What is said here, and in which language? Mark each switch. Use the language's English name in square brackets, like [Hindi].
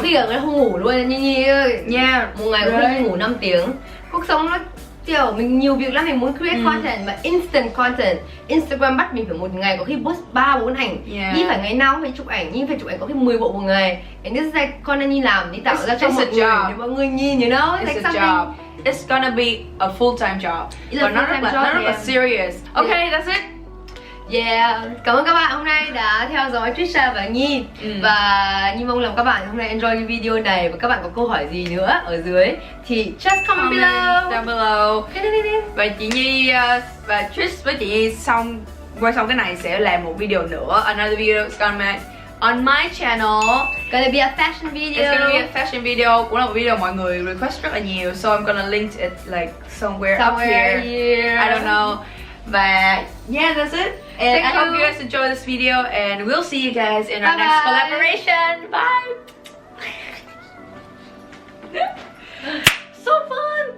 [Vietnamese] khi là không ngủ luôn Nhi ơi nha, một ngày cũng không ngủ 5 tiếng. Cuộc sống nó kiểu mình nhiều việc lắm, mình muốn create content mà instant content. Instagram bắt mình phải một ngày có khi post 3-4 ảnh, Nhi phải ngày nào cũng phải chụp ảnh, Nhi phải chụp ảnh có khi 10 bộ một ngày. [English] And this is like [Vietnamese] con Nhi làm, Nhi tạo ra cho mọi người để mọi người nhìn, [English] you know, it's like something. It's gonna be a full-time job. [Vietnamese] Và nó rất là serious. [English] Okay, that's it. [Vietnamese] Yeah, cảm ơn các bạn hôm nay đã theo dõi Trisha và Nhi. Và Nhi mong rằng các bạn hôm nay enjoy cái video này, và các bạn có câu hỏi gì nữa ở dưới thì [English] just comment below. Down below. [Vietnamese] Và chị Nhi và Trish với chị Nhi quay xong cái này sẽ làm một video nữa. [English] Another video is gonna on my channel. Gonna be a fashion video. It's gonna be a fashion video. [Vietnamese] Cũng là một video mọi người request rất là nhiều, [English] so I'm gonna link it like somewhere up here. I don't know. Và yeah, that's it. And I hope you guys enjoy this video, and we'll see you guys in our next collaboration. Bye. So fun.